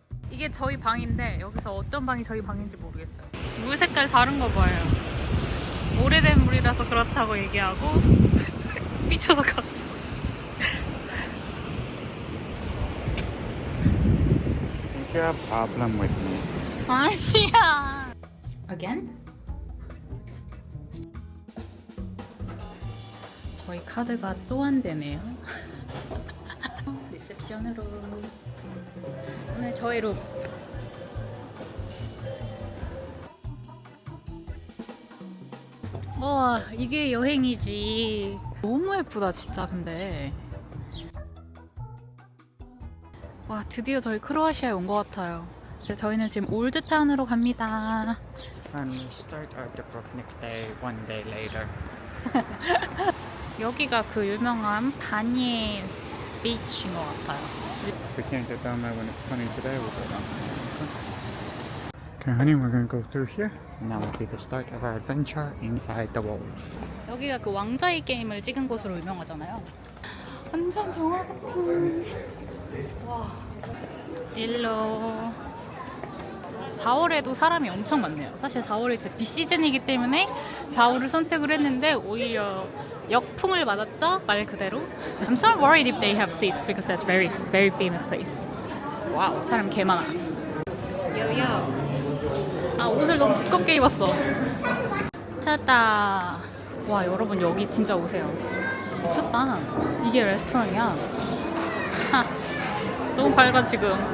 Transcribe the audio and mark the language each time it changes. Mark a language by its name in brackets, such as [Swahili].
[Korean] 이게 저희 방인데 여기서 어떤 방이 저희 방인지 모르겠어요. 물 색깔 다른 거 봐요. 오래된 물이라서 그렇다고 얘기하고 미쳐서 갔어. [English] I think you have a problem with me. [Korean] 아니야. [English] Again? [Korean] 저희 카드가 또 안 되네요. 리셉션으로. 오늘 저희 룩. 와, 이게 여행이지. 너무 예쁘다 진짜. 근데 와, 드디어 저희 크로아시아에 온 것 같아요. 이제 저희는 지금 올드타운으로 갑니다. [English] And we start our Dubrovnik day one day later. [Korean] 여기가 그 유명한 바니에 비치인 것 같아요. [English] If we can't get down there when it's sunny today, we'll go down there. Okay, honey, we're gonna go through here, and that will be the start of our adventure inside the walls. [Korean] 여기가 그 왕자의 게임을 찍은 곳으로 유명하잖아요. 완전 영화 같은. 와, 일로. 4월에도 사람이 엄청 많네요. 사실 4월이 진짜 비시즌이기 때문에 4월을 선택을 했는데 오히려 역풍을 맞았죠? 말 그대로. [English] I'm so worried if they have seats because that's very, very famous place. [Korean] 와우, 사람 개 많아. 요요. 아, 옷을 너무 두껍게 입었어. 찾았다. 와, 여러분 여기 진짜 오세요. 미쳤다. 이게 레스토랑이야. 하, 너무 밝아 지금.